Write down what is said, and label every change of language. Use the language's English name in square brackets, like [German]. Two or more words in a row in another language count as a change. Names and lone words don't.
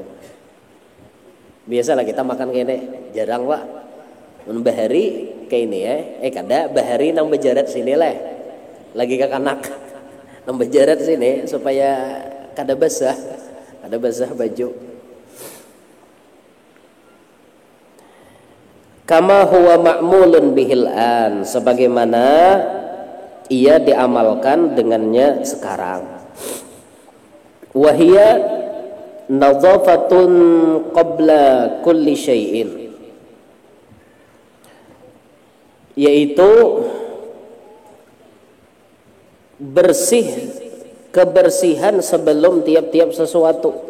[Banjar] Biasalah kita makan kayak ini, jarang pak. Bahari kayak ini ya, kada bahari nang bejarat sini lah, lagi ke kanak, nang bejarat sini supaya kada basah baju. [Arabic] كما هو معمول به الآن, [Indonesian] sebagaimana ia diamalkan dengannya sekarang. [Arabic] وهي نظافة قبل كل شيء, [Indonesian] yaitu kebersihan sebelum tiap-tiap sesuatu.